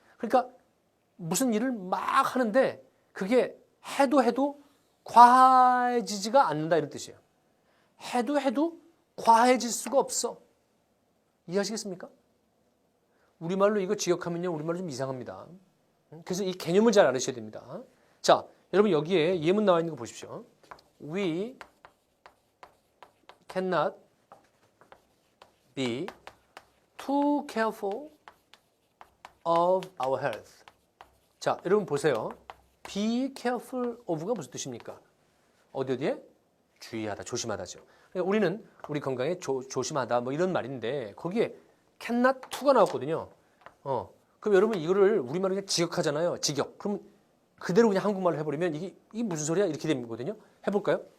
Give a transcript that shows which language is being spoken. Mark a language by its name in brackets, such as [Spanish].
[Korean] 그러니까 무슨 일을 막 하는데 그게 해도 과해지지가 않는다 이런 뜻이에요. 해도 과해질 수가 없어. 이해하시겠습니까? 우리말로 이거 지역하면요. 우리말로 좀 이상합니다. 그래서 이 개념을 잘 알으셔야 됩니다. 자, 여러분 여기에 예문 나와 있는 거 보십시오. [English] We cannot be too careful of our health. [Korean] 자, 여러분 보세요. [English] Be careful of [Korean] 가 무슨 뜻입니까? 어디에? 주의하다, 조심하다죠. 그러니까 우리는 우리 건강에 조심하다 뭐 이런 말인데 거기에 [English] cannot to [Korean] 가 나왔거든요. 그럼 여러분 이거를 우리말로 그냥 지역하잖아요. 직역. 그럼 그대로 그냥 한국말로 해버리면 이게 무슨 소리야? 이렇게 되거든요. 해볼까요?